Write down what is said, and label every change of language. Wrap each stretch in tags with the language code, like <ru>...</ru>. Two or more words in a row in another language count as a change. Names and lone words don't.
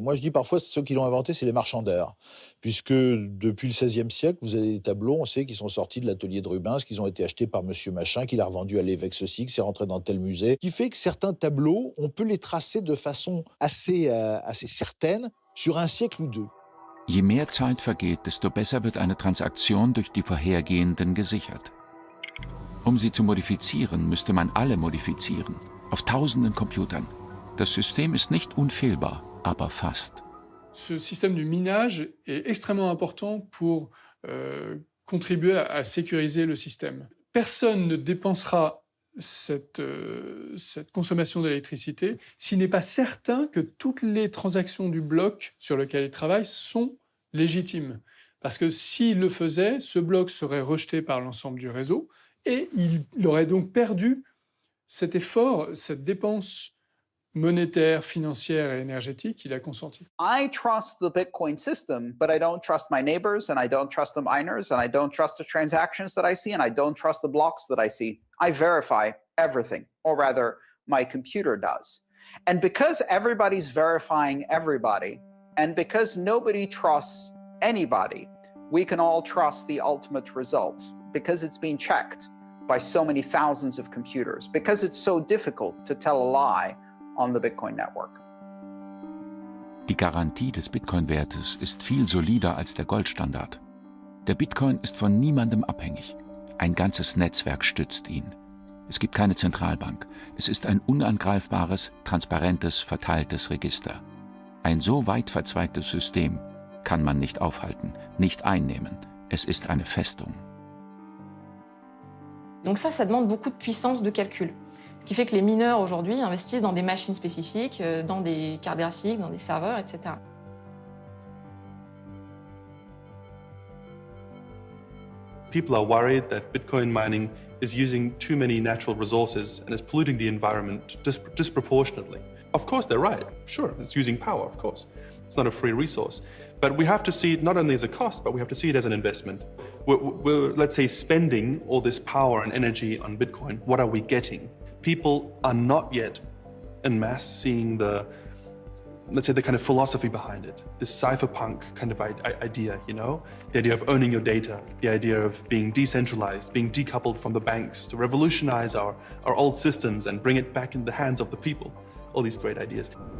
<fr>Moi, je dis parfois, ceux qui l'ont inventé, c'est les marchands d'art. Puisque depuis le XVIe siècle, vous avez des tableaux, on sait qu'ils sont sortis de l'atelier de Rubens, qu'ils ont été achetés par monsieur machin, qu'il a revendu à l'évêque ceci, que c'est rentré dans tel musée. Ce qui fait que certains tableaux, on peut les tracer de façon assez certaine sur un siècle ou deux.</fr> <de>Je mehr Zeit vergeht, desto besser wird eine Transaktion durch die vorhergehenden gesichert. Um sie zu modifizieren, müsste man alle modifizieren, auf tausenden Computern. Das System ist nicht unfehlbar, aber fast.</de> <fr>Ce système du minage est extrêmement important pour contribuer à sécuriser le système. Personne ne dépensera cette consommation d'électricité s'il n'est pas certain que toutes les transactions du bloc sur lequel il travaille sont légitimes. Parce que s'il le faisait, ce bloc serait rejeté par l'ensemble du réseau et il aurait donc perdu cet effort, cette dépense monétaire, financière et énergétique qu'il a consenti.</fr> <en>I trust the Bitcoin system, but I don't trust my neighbors, and I don't trust the miners, and I don't trust the transactions that I see, and I don't trust the blocks that I see. I verify everything, or rather, my computer does. And because everybody's verifying everybody, and because nobody trusts anybody, we can all trust the ultimate result, because it's been checked by so many thousands of computers, because it's so difficult to tell a lie on the Bitcoin network.</en> <de>Die Garantie des Bitcoin-Wertes ist viel solider als der Goldstandard. Der Bitcoin ist von niemandem abhängig. Ein ganzes Netzwerk stützt ihn. Es gibt keine Zentralbank. Es ist ein unangreifbares, transparentes, verteiltes Register. Ein so weit verzweigtes System kann man nicht aufhalten, nicht einnehmen. Es ist eine Festung.</de> <fr>Donc ça demande beaucoup de puissance de calcul. Ce qui fait que les mineurs aujourd'hui investissent dans des machines spécifiques, dans des cartes graphiques, dans des serveurs, etc.</fr> <en>People are worried that Bitcoin mining is using too many natural resources and is polluting the environment disproportionately. Of course, they're right. Sure, it's using power, of course. It's not a free resource. But we have to see it not only as a cost, but we have to see it as an investment. We're let's say, spending all this power and energy on Bitcoin. What are we getting? People are not yet</en> <fr>en masse</fr> <en>seeing the, let's say, the kind of philosophy behind it. This cypherpunk kind of idea, you know? The idea of owning your data, the idea of being decentralized, being decoupled from the banks, to revolutionize our old systems and bring it back in the hands of the people. All these great ideas.</en>